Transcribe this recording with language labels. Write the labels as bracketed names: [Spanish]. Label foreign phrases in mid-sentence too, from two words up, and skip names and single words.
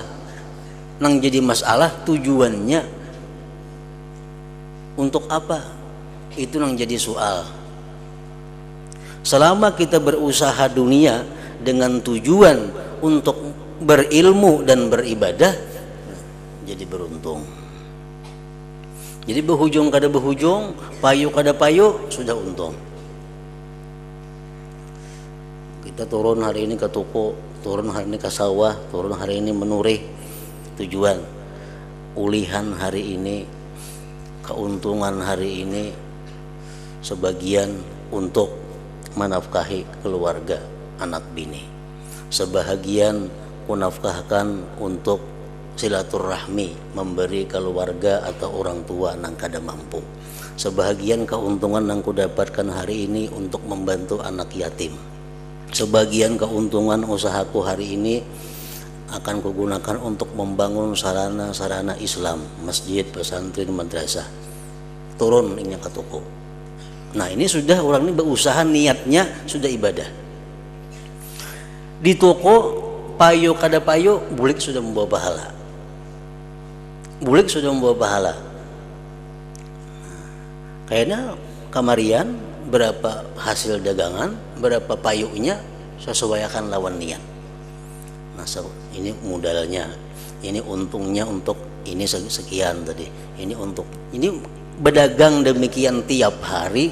[Banjar] Nang jadi masalah tujuannya untuk apa? Itu nang jadi soal. [Indonesian] Selama kita berusaha dunia dengan tujuan untuk berilmu dan beribadah, jadi beruntung. [Banjar] Jadi berhujung kada berhujung, payu kada payu, sudah untung. [Indonesian] Kita turun hari ini ke toko, turun hari ini ke sawah, turun hari ini menurih, tujuan ulihan hari ini, keuntungan hari ini sebagian untuk menafkahi keluarga anak bini, sebahagian kunafkahkan untuk silaturahmi, memberi keluarga atau orang tua nang kada mampu, sebahagian keuntungan nang kudapatkan hari ini untuk membantu anak yatim, sebagian keuntungan usahaku hari ini akan kugunakan untuk membangun sarana-sarana Islam, masjid, pesantren, madrasah. Turun ini ke toko. Nah ini sudah orang ini berusaha, niatnya sudah ibadah. [Banjar] Di toko payu kada payu, bulik sudah membawa pahala. [Indonesian] Bulik sudah membawa pahala. Kayaknya kamarian berapa hasil dagangan, berapa payunya, sesuaikan lawan niat. Nah ini modalnya, ini untungnya untuk ini sekian tadi, ini untuk ini berdagang demikian tiap hari.